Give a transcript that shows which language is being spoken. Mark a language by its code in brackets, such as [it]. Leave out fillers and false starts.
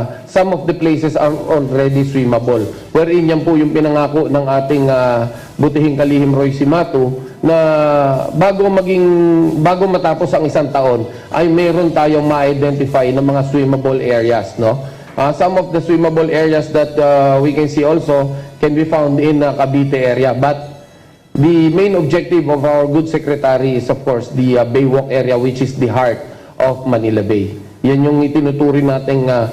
[en] Some of the places are already swimmable. [tl] Wherein yan po yung pinangako ng ating butihing kalihim Roy Simato na bago matapos ang isang taon ay meron tayong ma-identify ng mga swimmable areas, no? [en] Some of the swimmable areas that we can see also can be found in Cavite area, but the main objective of our good secretary is of course the Baywalk area, which is the heart of Manila Bay. [tl] Yan yung itinuturing nating